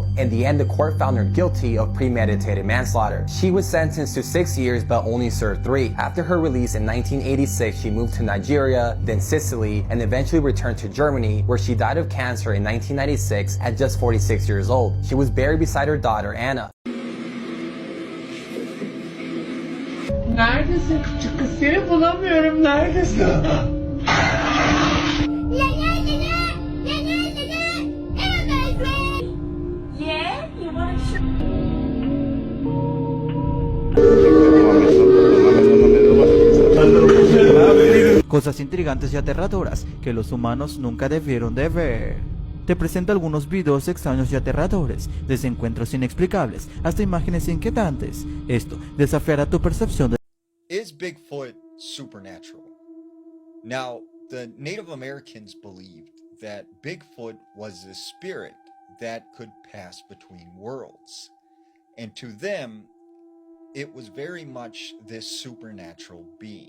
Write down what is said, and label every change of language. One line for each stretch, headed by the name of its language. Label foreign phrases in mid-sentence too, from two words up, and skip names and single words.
English: In the end, the court found her guilty of premeditated manslaughter. She was sentenced to 6 years but only served 3. After her release in 1986, she moved to Nigeria, then Sicily, and eventually returned to Germany, where she died of cancer in 1996 at just 46 years old. She was buried beside her daughter, Anna.
Turkish: Neredesin küçük kız? Seni bulamıyorum. Neredesin?
Spanish: Cosas intrigantes y aterradoras que los humanos nunca debieron de ver. Te presento algunos videos extraños y aterradores, desde encuentros inexplicables hasta imágenes inquietantes. Esto desafiará tu percepción de...
English: Is Bigfoot supernatural? Now, the Native Americans believed that Bigfoot was a spirit that could pass between worlds. And to them, it was very much this supernatural being.